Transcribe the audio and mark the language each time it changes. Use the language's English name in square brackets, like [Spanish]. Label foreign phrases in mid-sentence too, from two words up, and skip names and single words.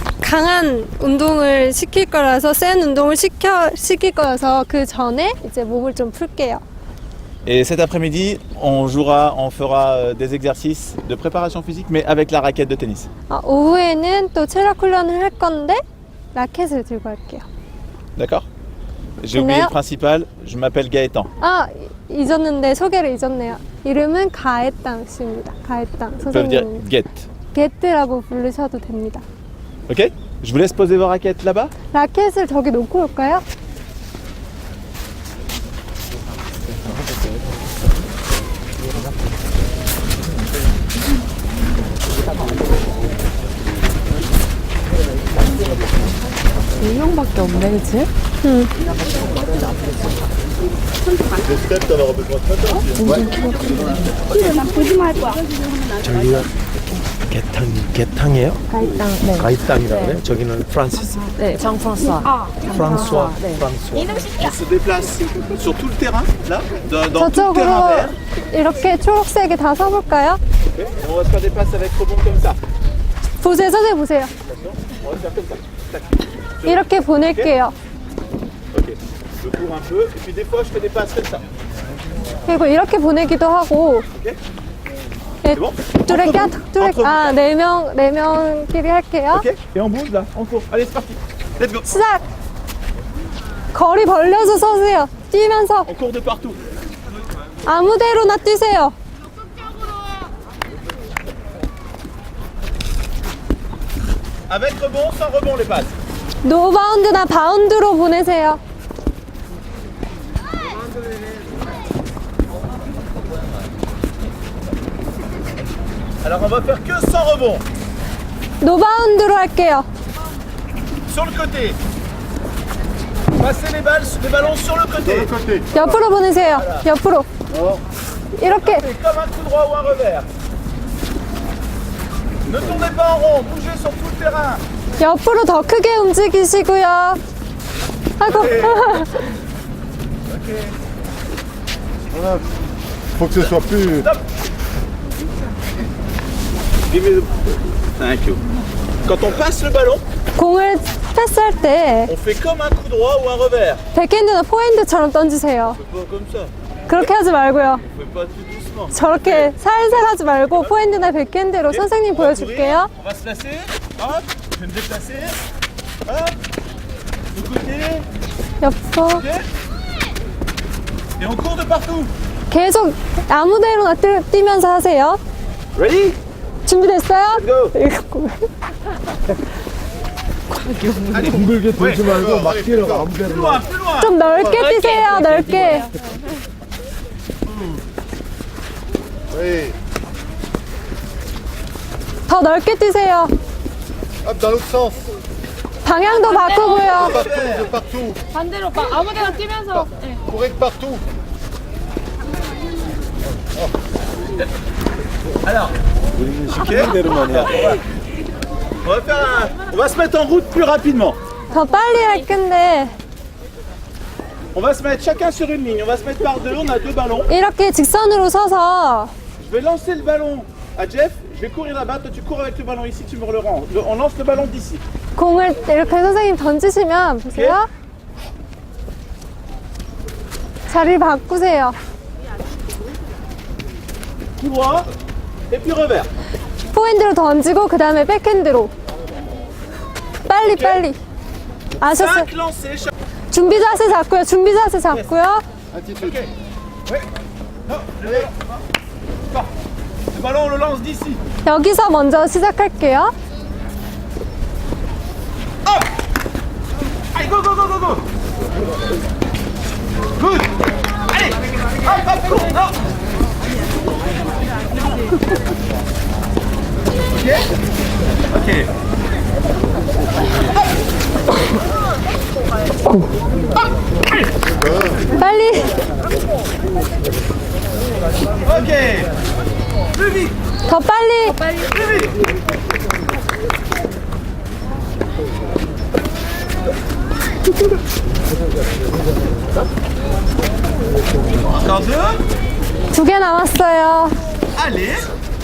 [Korean] 강한 운동을 시킬 거라서 센 운동을 시킬 거라서 그 전에 이제 몸을 좀 풀게요. [French] Et cet après-midi, on fera des exercices de préparation physique, mais avec la raquette de tennis. [Korean] 오후에는 또 체력 훈련을 할 건데 라켓을 들고 할게요. D'accord? [French] J'ai oublié le principal, je m'appelle Gaëtan. [Korean] 잊었는데 소개를 잊었네요. 이름은 가에땅 씨입니다. 가에땅 [French] Ça veut dire [Korean] 선생님. [French] Guette. [Korean] 게트라고 부르셔도 됩니다. [French] Ok? Je vous laisse poser vos raquettes là-bas. [Korean] 라켓을 저기 놓고 올까요? 네 명밖에 없네, 그치? 응. 저기가 개탕이에요? 가이땅, 네. 가이땅이라고 그래요? 저기는 프란시스. 네, 장프랑스와. 프랑스와. 네. 프랑스와. [French] On se déplace sur tout le terrain, là, dans tout le terrain [Korean] 저쪽으로 [French] vert. [Korean] 이렇게 초록색에 다 서볼까요? [French] Okay? Et on va se faire des passes avec rebond comme ça. [Korean] 보세요, 선생님 보세요. [French] On va faire comme ça. Tac. [Korean] 이렇게 보낼게요. [French] Ok. Je cours un peu, et puis des fois je fais des passes comme ça. [Korean] 그리고 이렇게 보내기도 하고. [French] Ok? [Korean] 네, [French] C'est bon? [Korean] 네 명끼리 할게요. [French] Ok? Et on bouge là, on court. Allez, c'est parti. [English] Let's go. [Korean] 시작! 거리 벌려서 서세요. 뛰면서 [French] On court de partout. [Korean] 아무데로나 뛰세요. [French] Avec rebond, sans rebond les passes. [Korean] 노바운드나 바운드로 보내세요. [French] Alors on va faire que sans rebond. [Korean] 노바운드로 할게요. [French] Sur le côté. Passez les ballons sur le côté. [Korean] 옆으로 보내세요. 옆으로. 이렇게. [French] C'est comme un coup droit ou un revers. Ne tournez pas en rond, bougez sur tout le terrain. [Korean] 옆으로 더 크게 움직이시고요. 아이고. [French] Voilà. Faut que ce soit plus. [English] Thank you. [French] Quand on passe le ballon, [Korean] 공을 패스할 때 [French] on fait comme un coup droit ou un revers. [Korean] 백핸드나 포핸드처럼 던지세요. [French] Pas comme ça. [Korean] 그렇게 하지 말고요. [French] On fait pas tout doucement. [Korean] 저렇게 살살 하지 말고 포핸드나 백핸드로 선생님 보여줄게요. [French] On va se placer. Hop, je vais me déplacer. Hop, de côté. [Korean] 옆으로. [French] Ok. Et on court de partout. [Korean] 계속 아무데로나 뛰면서 하세요. Ready? 준비됐어요? Go. 둥글게 돌지 말고 막 뛰어가 [French] Plus [Korean] 아무데나. [French] loin, plus loin. [Korean] 좀 넓게 뛰세요. 넓게. [French] Oui. [Korean] 더 넓게 뛰세요. [French] Hop, dans l'autre sens. [Korean] 방향도 바꾸고요. [French] Partout, de partout. [Korean] 반대로 아무데나 뛰면서. 네. [French] Courez de partout. Alors, on va se mettre en route plus rapidement. [Korean] 더 빨리 할 건데 [French] On va se mettre chacun sur une ligne. On va se mettre par deux. On a deux ballons. [Korean] 이렇게 직선으로 서서 [French] Je vais lancer le ballon à Jeff. Je vais courir là-bas. Toi, tu cours avec le ballon ici. Tu me le rends. On lance le ballon d'ici. [Korean] 공을 이렇게 선생님 던지시면 보세요. 자리 바꾸세요. [French] Coup droit. Et puis revers. [Korean] 포핸드로 던지고 그 다음에 백핸드로. 빨리 빨리. 아셨어요? [French] 5 lancers. [Korean] 준비 자세 잡고요. 준비 자세 잡고요. [French] Attitude. Oui. Non, le ballon, on le lance d'ici. [Korean] 여기서 먼저 시작할게요. [French] Allez, [English] go, go, go, go, go. Good. [French] Allez. Hop, hop, cours. Non. Ok. Ok. [Korean] 빨리. [French] Ok. Plus vite. [Korean] 더 빨리. [French] Plus vite. Encore deux. [Korean] 2개 남았어요. [French] Allez.